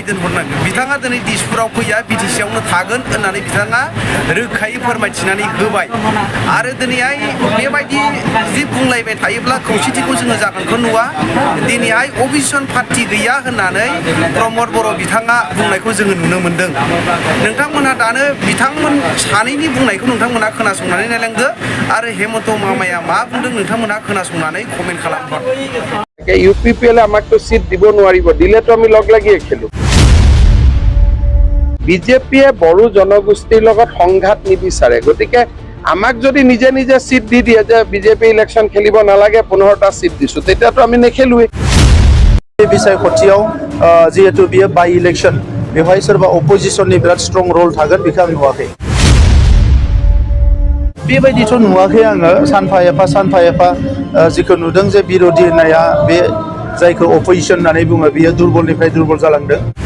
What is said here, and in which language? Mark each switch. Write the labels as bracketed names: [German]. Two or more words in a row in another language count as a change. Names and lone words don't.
[Bodo] दोनहरनांगोन बिथाङा दिनै दिसपुराव फैया BTC आवनो थागोन होननानै बिथाङा रोखायै फोरमायथिनानै होबाय आरो दिनैहाय बेबायदि जि बुंलायबाय थायोब्ला खौसेथिखौ जोङो जागोनखौ नुवा दिनैहाय [English] opposition party [Bodo] गैया होननानै प्रमद बर' बिथाङा बुंनायखौ जोङो नुनो मोन्दों नोंथांमोनहा दानो बिथांमोन सानैनि बुंनायखौ नोंथांमोनहा खोनासंनानै नायलांदो आरो हेमन्त मामाया मा बुंदों नोंथांमोनहा खोनासंनानै कमेन्ट खालामहर [Assamese] UPPL আমাকতো সিট দিব নোৱাৰিব দিলেতো আমি লগ লাগিয়ে খেলো বিজেপিয়ে বড়ো জনগোষ্ঠীৰ লগত সংঘাত নিবিচাৰে গতিকে আমাক যদি নিজে নিজে সিট দি দিয়ে যে বিজেপি ইলেকশন খেলিব নালাগে 15টা সিট দিছো তেতিয়াতো আমি নেখেলুৱে [Bodo] बिसाय खथियाव जिहेतु बियो बाय इलेक्शन बेवहाय सोरबा अपोजिशननि बिराद [English] strong role [Bodo] थागोन बेखौ आं नुवाखै बेबायदिथ' नुवाखै आङो सानफा एफा जिखौ नुदों जे बिरोधि होननाया बे जायखौ अपोजिशन होननानै बुङो बियो दुरबलनिफ्राय दुरबल जालांदों